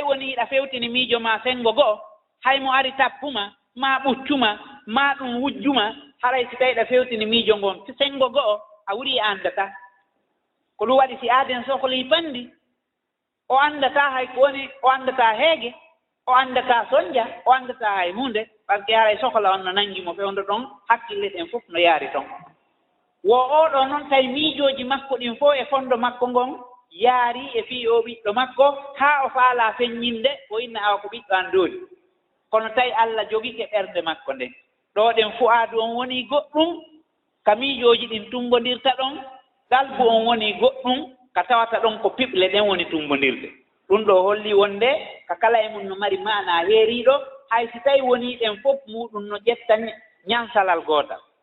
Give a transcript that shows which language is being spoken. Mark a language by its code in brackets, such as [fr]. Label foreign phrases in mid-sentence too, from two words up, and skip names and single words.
[ff] woni yiɗa fewtini miijo ma sengo go'o haymo ari tappuma ma ɓuccuma ma ɗum wujjuma haray si tawi ɗa fewtini miijo ngon sengo go'o a wuri andata ko ɗum waɗi si aaden sohlii pandi o andata hay ko woni o andata heege o andata sonja o andata hay hunde [fr] par ce que [ff] haray sohla on no nangi mo fewndo ɗon hakkille ɗen fof no yaari ton wo oɗo noon tawi miijooji makko ɗin fof e fondo makko ngon yaari e fii o ɓiɗɗo makko haa o faala feññinde o inna awa ko ɓiɗɗo an dooli kono tawi Allah jogike ɓernde makko nden ɗo ɗen fu'aadu on woni goɗɗum ka miijooji ɗin tumbondirta ɗon qalbu on woni goɗɗum ka tawata ɗon ko piɓle ɗen woni tumbondirde ɗum ɗo holli wonde ka kala e mum no mari maana heeriiɗo hay si tawi woni ɗen fof muɗum no ƴetta ñansalal gootal